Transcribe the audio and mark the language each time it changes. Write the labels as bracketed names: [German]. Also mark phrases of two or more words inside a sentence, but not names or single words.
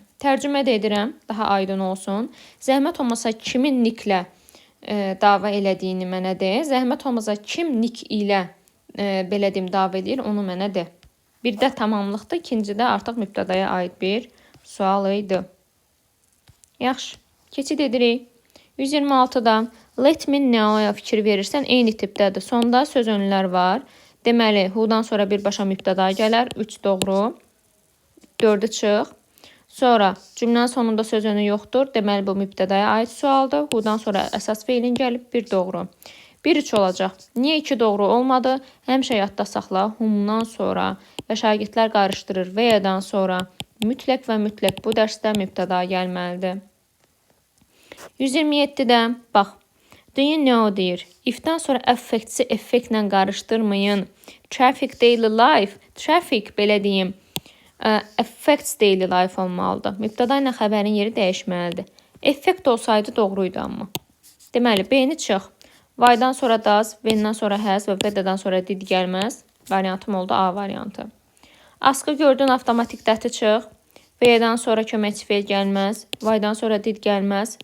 [Azerbaijani] Tərcümə də edirəm, daha aydın olsun. Zəhmət olmasa kimin niklə dava elədiyini mənə de. Zəhmət olmasa kim nik ilə belə deyim, dava edir, onu mənə de. Birdə tamamlıqdır, ikincidə artıq mübtədaya aid bir sual idi. Yaxşı, keçid edirik. 126-da [English] let me know- [Azerbaijani] ya fikir verirsən, eyni tipdədir. Sonda söz önlər var. Deməli, who-dan sonra birbaşa mübtəda gələr, 3 doğru. 4-ü çıx. Sonra cümlənin sonunda söz önü yoxdur. Deməli, bu mübtədaya aid sualdır. Who-dan sonra əsas feilin gəlib, 1 doğru. 1-3 olacaq. Niyə 2 doğru olmadı? Həmişə yadda saxla. Whom-dan sonra və şagirdlər qarışdırır. Və-yadan sonra mütləq və mütləq bu dərsdə mübtəda gəlməlidir. 127-də bax. [English] Do you know deyir. [Azerbaijani] If-dən sonra affect-si effektlə qarışdırmayın. [English] Traffic daily life. Traffic [Azerbaijani] belə deyim. [English] Affects daily life olmalıdır. [Azerbaijani] Mübtəda ilə xəbərin yeri dəyişməlidir. Effekt olsaydı doğruydu amma. Deməli, B-ni çıx. Why-dan sonra does, when-dən sonra has və və-dən sonra did gəlməz. Variantım oldu A variantı. Askı gördün, avtomatik dəti çıx. V-dən sonra köməkçi feil gəlməz. Why-dan sonra did gəlməz.